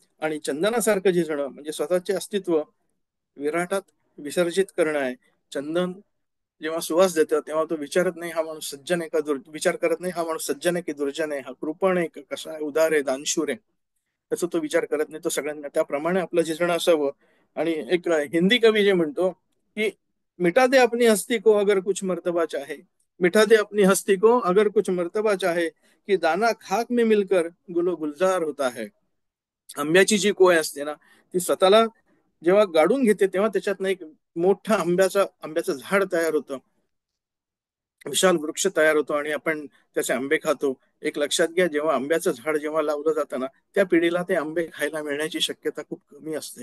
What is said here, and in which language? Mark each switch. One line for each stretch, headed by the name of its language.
Marathi: आणि चंदनासारखं झिजणं म्हणजे स्वतःचे अस्तित्व विराटात विसर्जित करणं आहे. चंदन जेव्हा सुवास देतं तेव्हा तो विचारत नाही हा माणूस सज्जन आहे का विचार करत नाही हा माणूस सज्जन आहे की दुर्जन आहे, हा कृपण आहे का कसा आहे, उदार आहे दानशूर आहे, त्याचा तो विचार करत नाही. तो सगळ्यांना त्याप्रमाणे आपलं झिजणं असावं. आणि एक हिंदी कवी जे म्हणतो की
Hindi: मिटा दे अपनी हस्ती को अगर कुछ मर्तबा चाहे, मिटा दे अपनी हस्ती को अगर कुछ मर्तबा चाहे, की दाना खाक में मिलकर गुलो गुलजार होता है.
Marathi: आंब्याची जी कोय असते ना ती स्वतःला जेव्हा गाडून घेते तेव्हा त्याच्यातनं एक मोठा आंब्याचं झाड तयार होतं, विशाल वृक्ष तयार होतो आणि आपण त्याचे आंबे खातो. एक लक्षात घ्या, जेव्हा आंब्याचं झाड जेव्हा लावलं जातं ना त्या पिढीला ते आंबे खायला मिळण्याची शक्यता खूप कमी असते.